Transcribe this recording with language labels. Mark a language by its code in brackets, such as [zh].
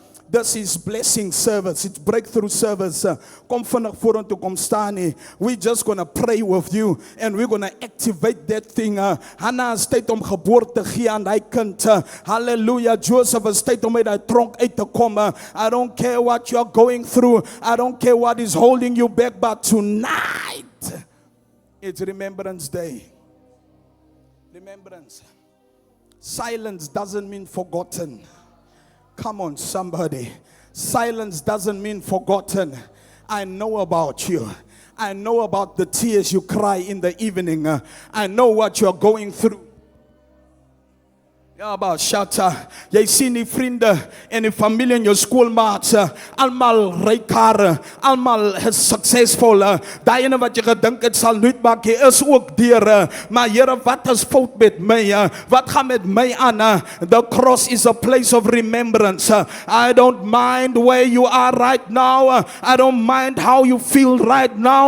[en] This is blessing service. It's breakthrough service. [af] Kom vinnig vorentoe kom staan nie. [en] We're just going to pray with you and we're going to activate that thing. [af] Hannah is tyd om geboorte gee aan hy kind. Hallelujah. Joseph is tyd om uit die tronk uit te kom. [en] I don't care what you're going through. I don't care what is holding you back, but tonight it's Remembrance Day. Remembrance. Silence doesn't mean forgotten. Come on, somebody. Silence doesn't mean forgotten. I know about you. I know about the tears you cry in the evening. I know what you're going through. [af] Ja, about shatta. Jy sien die vriende en die familie in jou skoolmaats, almal ry karre, almal is suksesvol. Daai ene wat jy gedink het sal nooit maak, jy is ook deur. Maar Here, wat is fout met my? Wat gaan met my aan? [en] The cross is a place of remembrance. I don't mind where you are right now. I don't mind how you feel right now.